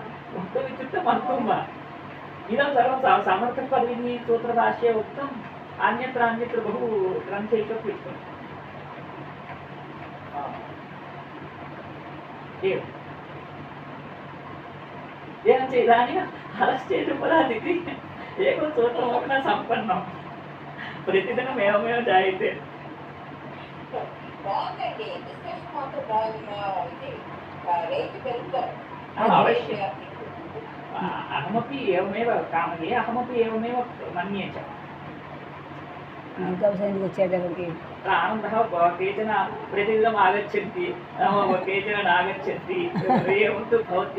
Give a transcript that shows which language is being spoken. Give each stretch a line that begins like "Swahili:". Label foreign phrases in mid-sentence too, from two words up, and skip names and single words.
Sanskrit: वक्तुम् इत्युक्ते वक्तुं वा इदं सर्वं समर्थपदविधिः सूत्रभाष्ये उक्तम्, अन्यत्र बहु ग्रन्थेषु उक्तम्। एवञ्च इदानीं हलश्चेदुपदादिति एकं सूत्रमपि न सम्पन्नं, प्रतिदिनम् एवमेव जायते।
Telugu: బాగుందండి, డిస్కషన్ మాత్రం బాగుంది, రేట్ పెరుగుతారు.
Sanskrit: अवश्यम् अहमपि एवमेव कामये, अहमपि एवमेव मन्ये च।
Telugu: गौसैनिक వచ్చేటప్పటికి
Sanskrit: आनन्दः केचन प्रतिदिनम् आगच्छन्ति, केचन नागच्छन्ति, एवं तु भवति।